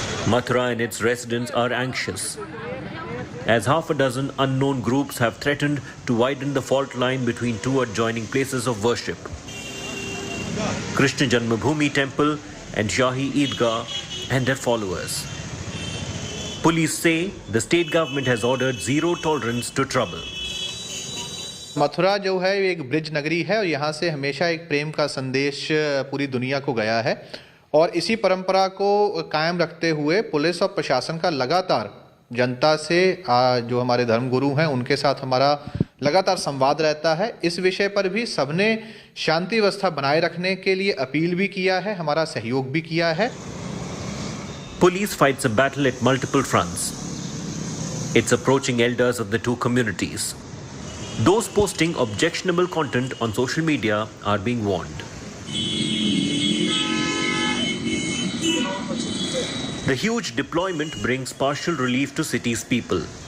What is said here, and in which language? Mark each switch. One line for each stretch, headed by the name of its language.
English: Mathura and its residents are anxious, as half a dozen unknown groups have threatened to widen the fault line between two adjoining places of worship, Krishna Janmabhoomi temple and Shahi Eidgah, and their followers. Police say the state government has ordered zero tolerance to trouble.
Hindi: Mathura जो है एक bridge नगरी है और यहाँ से हमेशा एक प्रेम का संदेश पूरी दुनिया को गया है और इसी परंपरा को कायम रखते हुए पुलिस और प्रशासन का लगातार जनता से जो हमारे धर्मगुरु हैं उनके साथ हमारा लगातार संवाद रहता है। इस विषय पर भी सबने शांति व्यवस्था बनाए रखने के लिए अपील भी किया है, हमारा सहयोग भी किया है।
English: Police fights a battle at multiple fronts. It's approaching elders of the two communities. Those posting objectionable content on social media are being warned. The huge deployment brings partial relief to city's people.